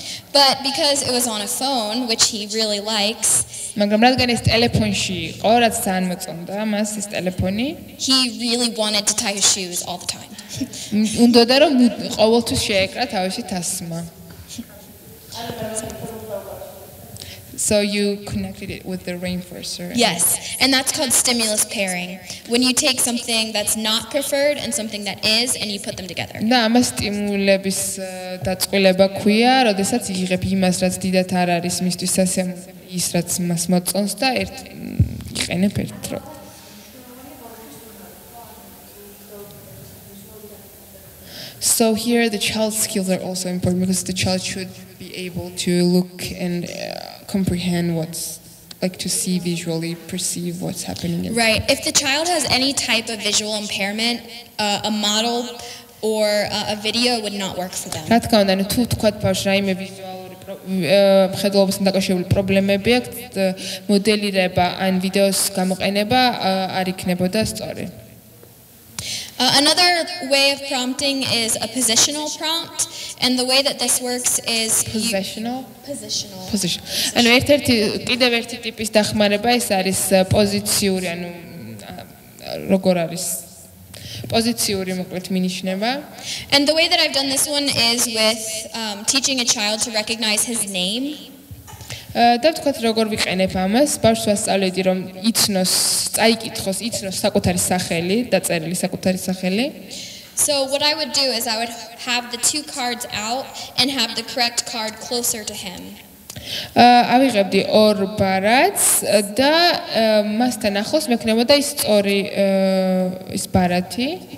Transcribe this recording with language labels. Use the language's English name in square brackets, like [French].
[English] But because it was on a phone, which he really likes, [Georgian] მაგრამ რადგან ეს ტელეფონში იყო, რაც ძალიან მოწონდა მას ეს ტელეფონი, [English] he really wanted to tie his shoes all the time. [Georgian] უნდოდა რომ ყოველთვის შეეკრა თავისი თასმა. [English] So you connected it with the reinforcer. Yes, and that's called stimulus pairing. When you take something that's not preferred and something that is, and you put them together. [Georgian] და ამას სტიმულების დაწყვილება ქვია, როდესაც იღებ იმას, რაც დიდად არ არის მისთვის სასიამოვნო, ის რაც მას მოწონს და იყენებ ერთდროულად. [English] So here the child's skills are also important because the child should be able to look and comprehend what's like to see visually, perceive what's happening. Right. If the child has any type of visual impairment, a model or a video would not work for them. [Georgian] რა თქმა უნდა, თუ თქვათ ბავშვს რაიმე ვიზუალური მხედველობასთან დაკავშირებული პრობლემები აქვს, მოდელირება ან ვიდეოს გამოყენება არ იქნებოდა სწორი. [English] Another way of prompting is a positional prompt, and the way that this works is positional. And [Georgian] ერთ-ერთი კიდევ ერთი ტიპის დახმარება ეს არის პოზიციური, ანუ როგორ არის პოზიციური მოკლედ მინიშნება. [English] And the way that I've done this one is with teaching a child to recognize his name. [Georgian] და ვთქვათ როგორ ვიყენებ ამას, ბავშვს ვასწავლედი რომ იცნოს, წაიკითხოს, იცნოს საკუთარი სახელი, დაწერილი საკუთარი სახელი. [English] So what I would do is I would have the two cards out and have the correct card closer to him. [Georgian] ავიღებდი ორ ბარათს და მასთან ახლოს მექნებოდა ის სწორი ის ბარათი.